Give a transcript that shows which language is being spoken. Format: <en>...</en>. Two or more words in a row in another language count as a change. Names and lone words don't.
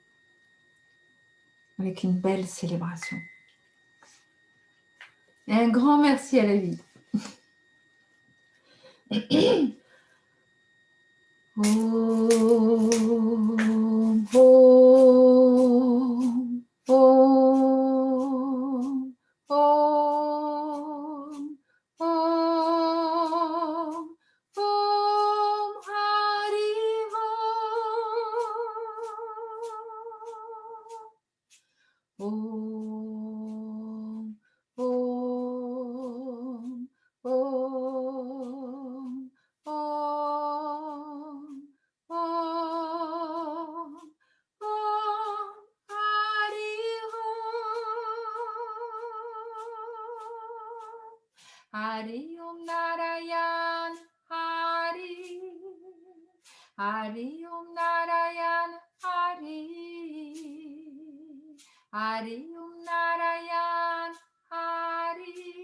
<fr>avec une belle célébration. Et un grand merci à la vie.</fr> <sa>Om, Om, Om, Om, Om, Om, Hari Om. Om, Om, Om, Om, Om, Om, Hari Om. Hari Om Narayan, Hari. Hari Om Narayan, Hari. Hari Om Narayan, Hari.</sa>